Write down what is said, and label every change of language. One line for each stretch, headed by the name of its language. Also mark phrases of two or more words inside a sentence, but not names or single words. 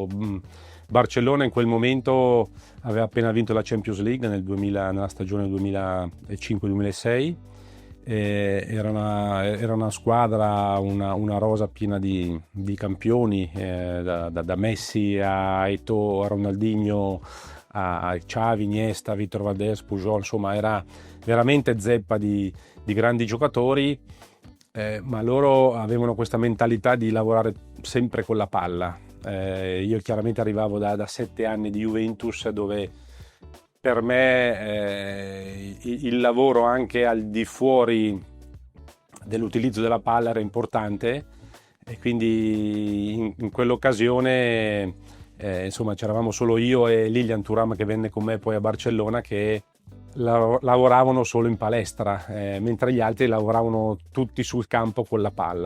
Italian: Barcellona in quel momento aveva appena vinto la Champions League nella stagione 2005-2006. Era una squadra, una rosa piena di campioni, da Messi a Eto'o, a Ronaldinho, a Xavi, Iniesta, Víctor Valdés, Pujol, insomma era veramente zeppa di grandi giocatori, ma loro avevano questa mentalità di lavorare sempre con la palla. Io chiaramente arrivavo da 7 anni di Juventus, dove per me il lavoro anche al di fuori dell'utilizzo della palla era importante, e quindi in quell'occasione insomma c'eravamo solo io e Lilian Thuram, che venne con me poi a Barcellona, che lavoravano solo in palestra, mentre gli altri lavoravano tutti sul campo con la palla.